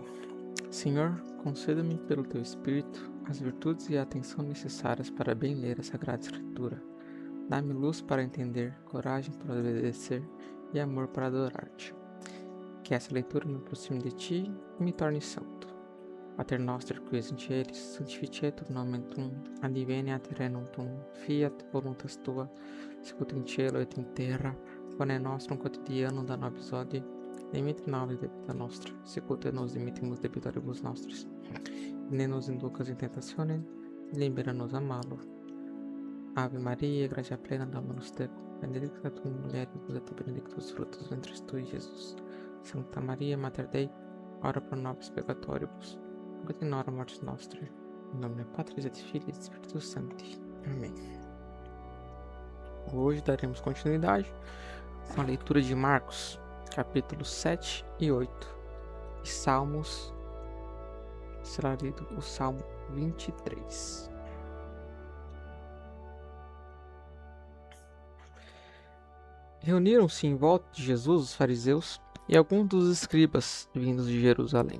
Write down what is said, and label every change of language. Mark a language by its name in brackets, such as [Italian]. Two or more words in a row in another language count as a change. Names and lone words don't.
[Portuguese] Senhor, conceda-me pelo Teu Espírito as virtudes e a atenção necessárias para bem ler a Sagrada Escritura. Dá-me luz para entender, coragem para obedecer e amor para adorar-Te. Que essa leitura me aproxime de Ti e me torne santo. [Latin] Pater noster qui es in celis, sanctificetur nomen Tuum, adveniat regnum Tuum, fiat voluntas Tua, sicut in cielo et in terra. Pane nostrum quotidianum da nobis hodie, dimitte nobis debita nostra, sicut et nos dimittimus debitoribus nostris. Ne nos inducas in tentationem, libera-nos a malo. Ave Maria, gratia plena, Dominus tecum, benedicta tu in mulieribus et benedictus fructus ventris tui, Jesus. Santa Maria, Mater Dei, ora pro nobis peccatoribus, nunc et in hora mortis nostrae. [Portuguese] Em nome de [Latin] Patris et Filii et Spiritus Sancti. [Portuguese] Amém. Hoje daremos continuidade com a leitura de Marcos, capítulos 7 e 8, e Salmos, será lido o Salmo 23. Reuniram-se em volta de Jesus os fariseus e alguns dos escribas vindos de Jerusalém.